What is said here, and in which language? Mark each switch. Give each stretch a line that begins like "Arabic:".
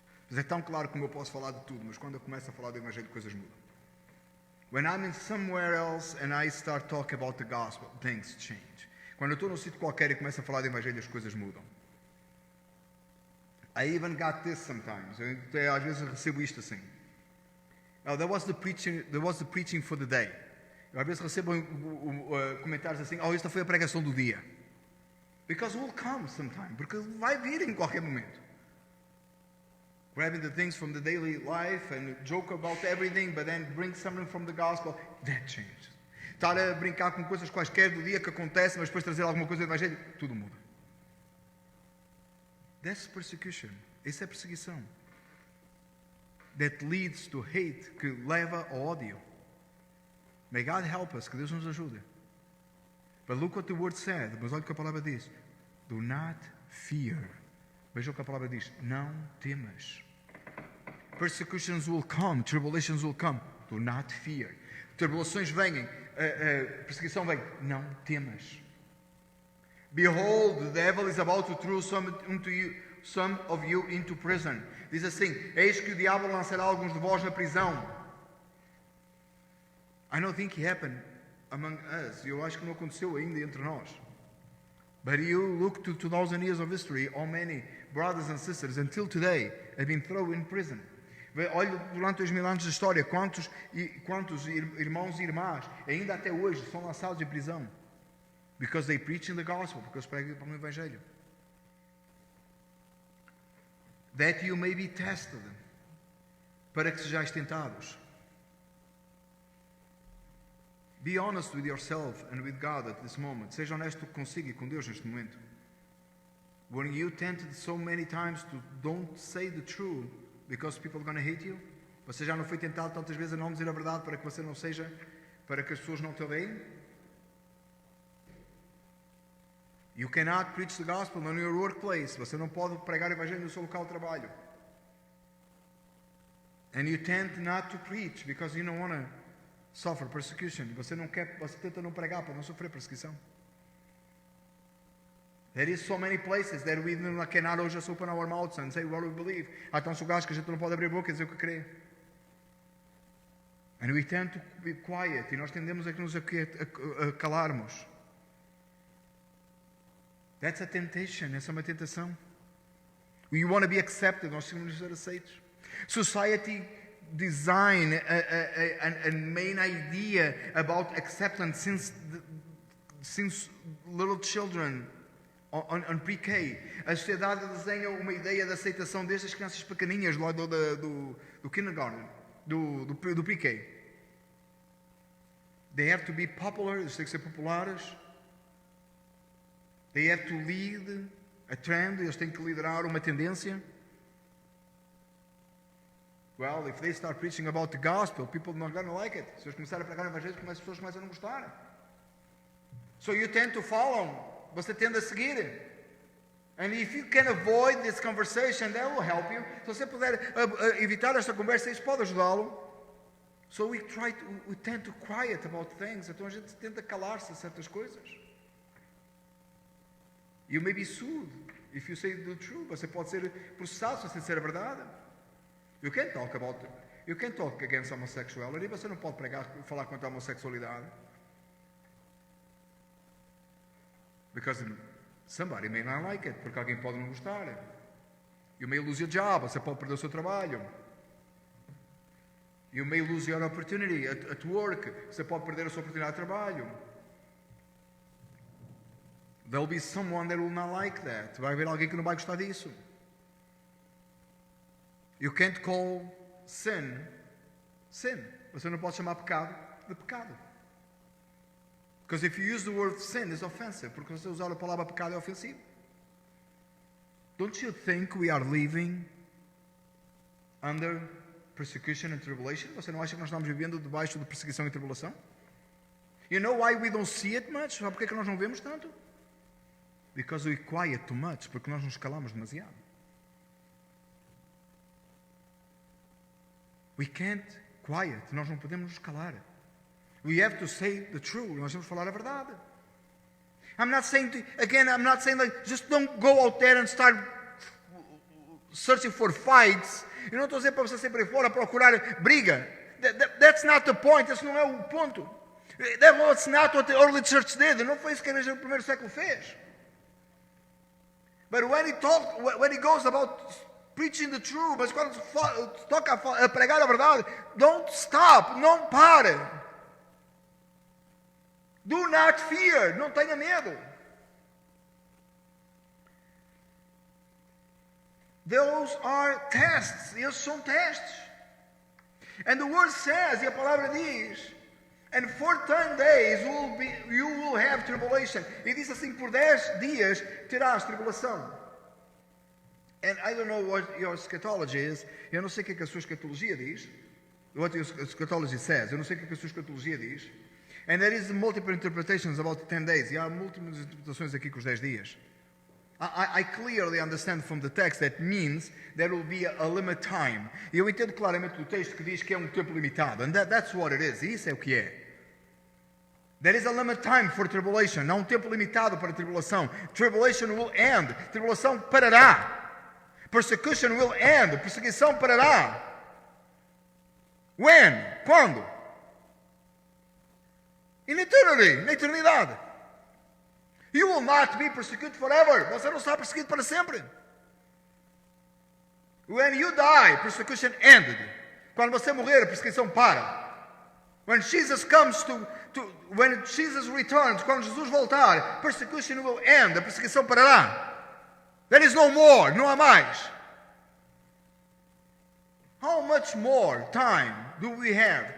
Portuguese: Mas é tão claro como eu posso falar de tudo, mas quando eu começo a falar do evangelho, coisas mudam.
English: When I'm in somewhere else and I start talking about the gospel, things change.
Portuguese: Quando eu estou num sítio qualquer e começo a falar do evangelho, as coisas mudam.
English: I even got this sometimes.
Portuguese: Eu, às vezes eu recebo isto assim.
English: There was the preaching for the day.
Portuguese: Eu, às vezes recebo comentários assim, esta foi a pregação do dia.
English: Because it will come sometime.
Portuguese: Porque vai vir em qualquer momento.
English: Grabbing the things from the daily life and joke about everything, but then bring something from the gospel, that changes.
Portuguese: Estar a brincar com coisas quaisquer do dia que acontece, mas depois trazer alguma coisa do evangelho, tudo muda.
English: That's persecution.
Portuguese: Isso é perseguição.
English: That leads to hate,
Portuguese: que leva ao ódio.
English: May God help us,
Portuguese: que Deus nos ajude.
English: But look what the word said.
Portuguese: Mas olha o que a palavra diz.
English: Do not fear.
Portuguese: Veja o que a palavra diz. Não temas.
English: Persecutions will come. Tribulations will come. Do not fear.
Portuguese: Tribulações venham. Perseguição vem. Não temas.
English: Behold, the devil is about to throw some of you into prison.
Portuguese: Diz assim, eis que o diabo lançará alguns de vós na prisão.
English: I don't think it happened among us.
Portuguese: Eu acho que não aconteceu ainda entre nós.
English: But you look to 2,000 years of history, how many brothers and sisters until today have been thrown in prison.
Portuguese: Olha, durante 2.000 anos de história, quantos irmãos e irmãs ainda até hoje são lançados em prisão.
English: Because they preach in the gospel,
Portuguese: porque eles pregam para o evangelho.
English: That you may be tested,
Portuguese: para que sejais tentados.
English: Be honest with yourself and with God at this moment.
Portuguese: Seja honesto consigo e com Deus neste momento.
English: When you tempted so many times to don't say the truth because people are going to hate you,
Portuguese: você já não foi tentado tantas vezes a não dizer a verdade para que você não seja, para que as pessoas não te odeiem?
English: You cannot preach the gospel in your workplace.
Portuguese: Você não pode pregar o evangelho no seu local de trabalho.
English: And you tend not to preach because you don't want to suffer persecution.
Portuguese: Você tenta não pregar para não sofrer perseguição.
English: There is so many places that we cannot just open our mouths and say what we believe.
Portuguese: Há tantos lugares que a gente não pode abrir a boca e dizer o que crê.
English: And we tend to be quiet.
Portuguese: E nós tendemos a nos calarmos.
English: That's a temptation.
Portuguese: Essa é uma tentação.
English: We want to be accepted.
Portuguese: Nós queremos ser aceitos.
English: Society design a main idea about acceptance since little children on pre-K.
Portuguese: A sociedade desenha uma ideia de aceitação destas crianças pequeninhas lá do
English: kindergarten,
Portuguese: do
English: pre-K. They have to be popular.
Portuguese: Eles têm que ser populares.
English: They have to lead a trend.
Portuguese: Eles têm que liderar uma tendência.
English: Well, if they start preaching about the gospel, people are not going to like it.
Portuguese: Se eles começarem a pregar o evangelho, as pessoas começam a não gostar.
English: So you tend to follow.
Portuguese: Você tende a seguir.
English: And if you can avoid this conversation, that will help you.
Portuguese: Se você puder evitar esta conversa, isso pode ajudá-lo.
English: So we tend to quiet about things.
Portuguese: Então a gente tenta calar-se a certas coisas.
English: You may be sued if you say the truth.
Portuguese: Você pode ser processado se você disser a verdade.
English: You can't talk against homosexuality.
Portuguese: Você não pode falar contra a homossexualidade.
English: Because somebody may not like it.
Portuguese: Porque alguém pode não gostar.
English: You may lose your job.
Portuguese: Você pode perder o seu trabalho.
English: You may lose your opportunity at work.
Portuguese: Você pode perder a sua oportunidade de trabalho.
English: There'll be someone that will not like that.
Portuguese: Vai haver alguém que não vai gostar disso.
English: You can't call sin, sin.
Portuguese: Você não pode chamar pecado de pecado.
English: Because if you use the word sin, it's offensive.
Portuguese: Porque você usar a palavra pecado é ofensivo.
English: Don't you think we are living under persecution and tribulation?
Portuguese: Você não acha que nós estamos vivendo debaixo de perseguição e tribulação?
English: You know why we don't see it much?
Portuguese: Sabe por que nós não vemos tanto?
English: Because we quiet too much.
Portuguese: Porque nós nos calamos demasiado.
English: We can't quiet.
Portuguese: Nós não podemos nos calar.
English: We have to say the truth.
Portuguese: Nós temos que falar a verdade.
English: I'm not saying like just don't go out there and start searching for fights.
Portuguese: Eu não estou dizendo para você sempre ir fora procurar briga.
English: That's not the point.
Portuguese: Esse não é o ponto.
English: That's not what the early church did.
Portuguese: Não foi isso que a igreja do primeiro século fez.
English: But when he goes about preaching the truth,
Portuguese: mas quando toca a pregar a verdade,
English: don't stop,
Portuguese: não pare.
English: Do not fear,
Portuguese: não tenha medo.
English: Those are tests,
Portuguese: esses são testes.
English: And the word says,
Portuguese: e a palavra diz,
English: and for 10 days you will have tribulation.
Portuguese: E diz assim, por 10 dias terás tribulação.
English: And I don't know what your eschatology is.
Portuguese: Eu não sei o que a sua escatologia diz.
English: What your eschatology says.
Portuguese: Eu não sei o que a sua escatologia diz.
English: And there is multiple interpretations about 10 days.
Portuguese: E há múltiplas interpretações aqui com os 10 dias.
English: I clearly understand from the text that means there will be a limit time.
Portuguese: E eu entendo claramente do texto que diz que é um tempo limitado.
English: And that's what it is.
Portuguese: E isso é o que é.
English: There is a limit time for tribulation.
Portuguese: Há um tempo limitado para a tribulação.
English: Tribulation will end.
Portuguese: Tribulação parará.
English: Persecution will end.
Portuguese: Perseguição parará.
English: When?
Portuguese: Quando?
English: In eternity.
Portuguese: Na eternidade.
English: You will not be persecuted forever.
Portuguese: Você não será perseguido para sempre.
English: When you die, persecution ended.
Portuguese: Quando você morrer, a perseguição para.
English: When Jesus when Jesus returns,
Portuguese: quando Jesus voltar,
English: persecution will end.
Portuguese: A perseguição parará.
English: There is no more.
Portuguese: Não há mais.
English: How much more time do we have?